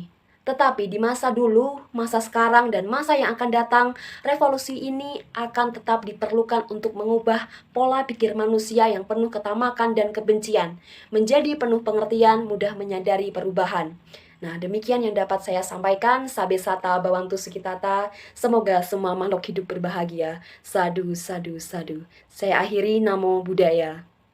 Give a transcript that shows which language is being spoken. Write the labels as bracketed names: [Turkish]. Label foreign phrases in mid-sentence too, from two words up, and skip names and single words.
[Indonesian] Tetapi di masa dulu, masa sekarang, dan masa yang akan datang, revolusi ini akan tetap diperlukan untuk mengubah pola pikir manusia yang penuh ketamakan dan kebencian, menjadi penuh pengertian, mudah menyadari perubahan. Nah, demikian yang dapat saya sampaikan. [Pali] Sabe sata bawantu sukitata. [Indonesian] Semoga semua makhluk hidup berbahagia. [Pali] Sadu, sadu, sadu. [Indonesian] Saya akhiri, [Pali] Namo Buddhaya.